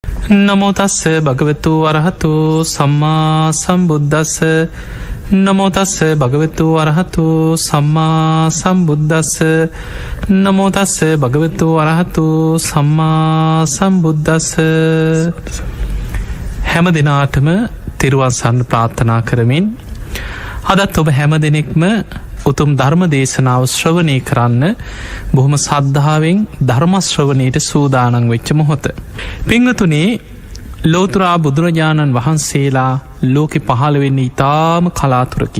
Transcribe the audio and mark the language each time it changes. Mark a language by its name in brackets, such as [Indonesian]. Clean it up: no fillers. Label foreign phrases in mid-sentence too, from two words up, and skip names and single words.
[Pali] නමෝ තස්ස භගවතු අරහතු සම්මා සම්බුද්දස්ස නමෝ තස්ස භගවතු අරහතු සම්මා සම්බුද්දස්ස නමෝ තස්ස භගවතු අරහතු සම්මා සම්බුද්දස්ස. [Sinhala] හැම දිනාටම තෙරුවන් සරණ ප්‍රාර්ථනා කරමින් අදත් ඔබ හැම දෙනෙක්ම උතුම් ධර්ම දේශනාව ශ්‍රවණය කරන්න බොහොම සද්ධාවෙන් ධර්ම ශ්‍රවණයට සූදානම් වෙච්ච මොහොත. පින්වතුනි, ලෝතර බුදුරජාණන් වහන්සේලා ලෝකෙ පහළ වෙන්නේ ඊටාම කලාතුරකි.